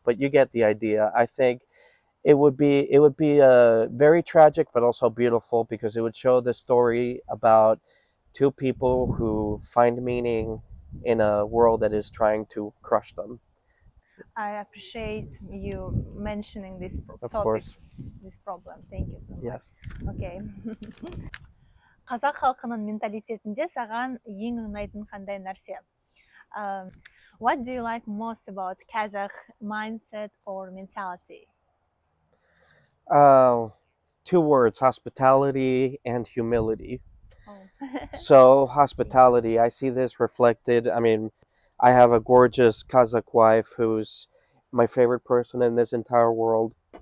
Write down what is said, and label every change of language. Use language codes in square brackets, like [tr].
[en] But you get the idea. I think it would be very tragic, but also beautiful, because it would show the story about two people who find meaning in a world that is trying to crush them. I appreciate you mentioning this Of topic, course. this problem. Thank you so much. Yes. Okay. [kk] Қазақ халқының менталитетінде саған ең ұнайтын қандай нәрсе? [en] What do you like most about Kazakh mindset or mentality? Two words: hospitality and humility. Oh. So hospitality, I see this reflected. I mean, I have a gorgeous Kazakh wife who's my favorite person in this entire world.